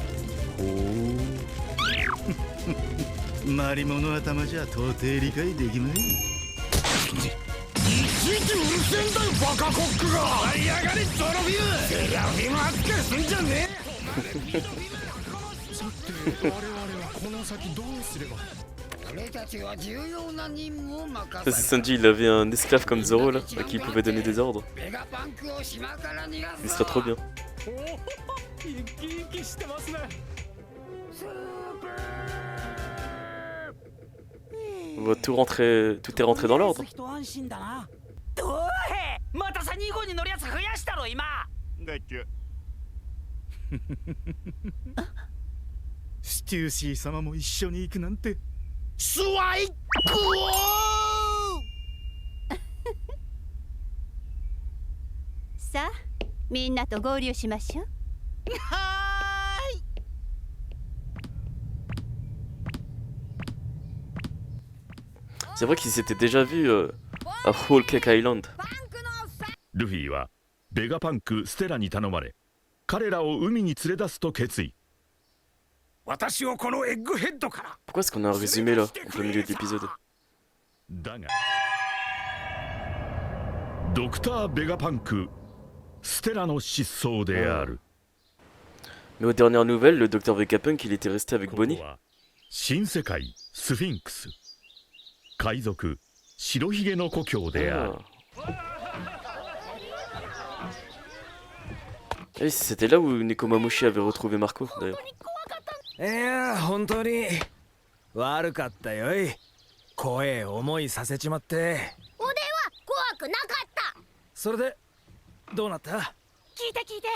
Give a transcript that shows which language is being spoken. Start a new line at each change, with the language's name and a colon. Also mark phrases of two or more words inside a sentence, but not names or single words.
Japanese: マリモの頭じゃ到底理解できまい。いちいちうるせえんだよバカコックが。やりやがれゾロフィム。セラフィム扱いすんじゃねえ。さて我々はこの先どうすれば。
French: Ça, c'est Sanji, il avait un esclave comme Zoro là, à qui il pouvait donner des ordres. Il serait trop bien. On va tout rentrer, tout est rentré dans l'ordre.
Japanese: またさ2号に乗るやつ増やしたろ今。だっけ。ステューシー様も一緒に行くなんて。スワイクさあ、みんなと合流しましょう。はーい。
French: C'est vrai qu'ils s'étaient déjà vus à Whole Cake Island.
Japanese: ルフィはベガパンクステラに頼まれ、彼らを海に連れ出すと決意。私をこのエッグヘッドから。
French: Pourquoi est-ce qu'on a un résumé là, au plein milieu de l'épisode?
Japanese: だがドクター・ベガパンクステラの失踪である。
French: Mais aux dernières nouvelles, le docteur Vegapunk, il était resté avec Bonnie.
Japanese: 新世界スフィンクス、海賊白ひげの故郷である。
French: Et c'était là où Nekomamushi avait retrouvé Marco d'ailleurs.
Japanese: いや本当に悪かったよい。怖え思いさせちまって。俺は怖くなかった。それでどうなった？聞いて聞いて。